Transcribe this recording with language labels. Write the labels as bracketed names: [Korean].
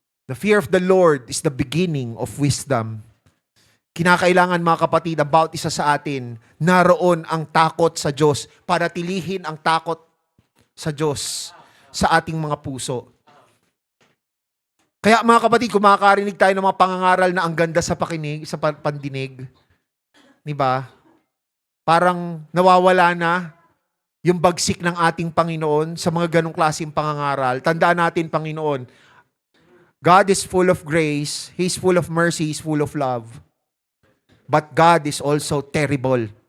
[English] The fear of the Lord is the beginning of wisdom. [Filipino] Kinakailangan, mga kapatid, ang bawat isa sa atin, naroon ang takot sa Diyos, para tilihin ang takot sa Diyos sa ating mga puso. Kaya, mga kapatid, kung makakarinig tayo ng mga pangangaral na ang ganda sa pakinig, sa pandinig, di ba? Parang nawawala na yung bagsik ng ating Panginoon sa mga ganong klaseng pangangaral. Tandaan natin, Panginoon, [English] God is full of grace, He's full of mercy, He's full of love. But God is also terrible.